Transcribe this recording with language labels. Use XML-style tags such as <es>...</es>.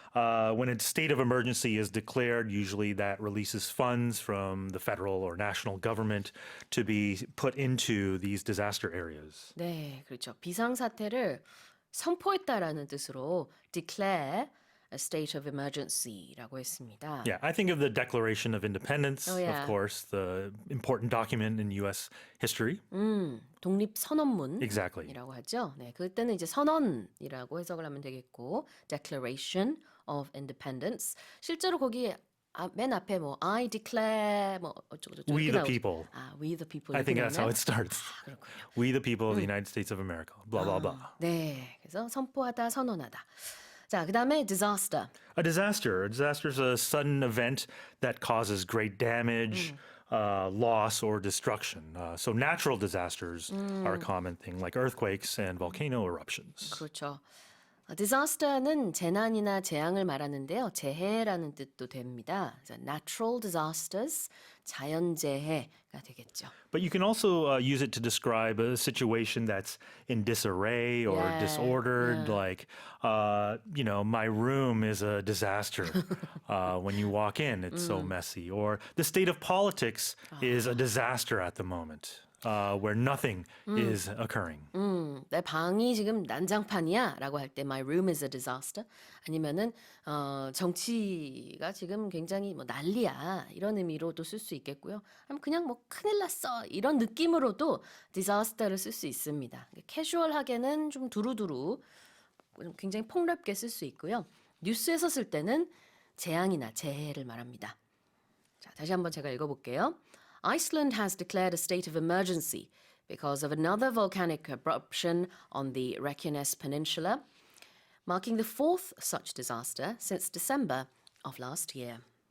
<en>When a state of emergency is declared, usually that releases funds from the federal or national government to be put into these disaster areas.</en> <ko>네, 그렇죠. 비상사태를 선포했다라는 뜻으로</ko> <en>declare a state of emergency</en> <ko>라고 했습니다.</ko> <en>Yeah, I think of the Declaration of Independence, of course, the important document in U.S. history.</en> <ko>독립선언문이라고</ko> <en>Exactly.</en> <ko>하죠. 네, 그때는 이제 선언이라고 해석을 하면 되겠고, Declaration of Independence. 실제로 거기 맨 앞에 뭐</ko> <en>I declare</en> <ko>뭐 어쩌고저쩌고</ko> <en>We the people. We the people. I think that's how it starts.</en> <ko>그렇군요.</ko> <en>We the people of the United States of America. Blah blah blah.</en> <ko>네, 그래서 선포하다, 선언하다. 자, 그다음에 disaster.</ko> <en>A disaster is a sudden event that causes great damage, loss, or destruction. So natural disasters are a common thing, like earthquakes and volcano eruptions.</en> <ko>그렇죠. disaster는 재난이나 재앙을 말하는데요. 재해라는 뜻도 됩니다. 그래서 natural disasters, 자연재해가 되겠죠.</ko> <en>But you can also use it to describe a situation that's in disarray or disordered, like, my room is a disaster. When you walk in, it's so messy. Or the state of politics is a disaster at the moment. Where nothing is occurring.</en> <ko>내 방이 지금 난장판이야 라고 할 때</ko> <en>my room is a disaster.</en> <ko>아니면은 정치가 지금 굉장히 뭐 난리야 이런 의미로도 쓸 수 있겠고요. 아니면 그냥 뭐 큰일 났어 이런 느낌으로도 disaster를 쓸 수 있습니다. 캐주얼하게는 좀 두루두루 굉장히 폭넓게 쓸 수 있고요. 뉴스에서 쓸 때는 재앙이나 재해를 말합니다. 자, 다시 한번 제가 읽어볼게요.</ko> <en>Iceland has declared a state of emergency because of another volcanic eruption on the Reykjanes Peninsula, marking the 4th such disaster since December of last year.</en>